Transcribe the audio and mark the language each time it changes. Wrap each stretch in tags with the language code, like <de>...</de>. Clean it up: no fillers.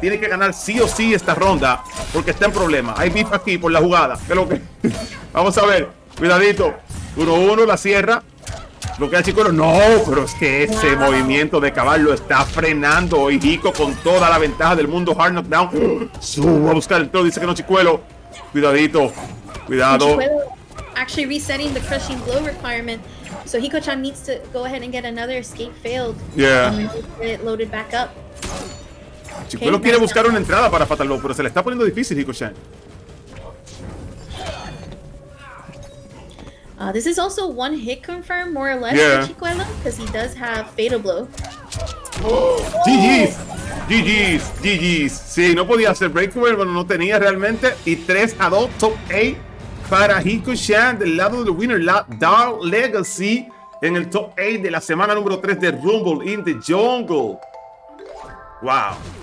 <es>Tiene que ganar sí o sí esta ronda porque está en problema. Hay beef aquí por la jugada. ¿Qué es lo que? Vamos a ver. Cuidadito. 1-1, la cierra. Lo que hace Chicuelo, no, pero es que ese movimiento de caballo lo está frenando. Y Hiko con toda la ventaja del mundo. Hard knockdown. Subo a buscar el throw, dice que no, Chicuelo. Cuidadito, cuidado.</es> <en>Chicuelo actually resetting the crushing blow requirement. So Hikochan needs to go ahead and get another escape failed. Yeah. Get it loaded back up.</en> <es>Chicuelo quiere buscar una entrada para Fatal Blow, pero se le está poniendo difícil, Hikochan.</es> <en>This is also one hit confirm, more or less, Yeah. for Chicuelo, because he does have Fatal Blow. GG's, GG's, GG's.</en> <es>Sí, no podía hacer breakaway, bueno, no tenía realmente. Y 3-2, top 8 para Hikochan del lado del winner, la Dark Legacy, en el top 8 de la semana número 3 de Rumble in the Jungle. Wow.</es>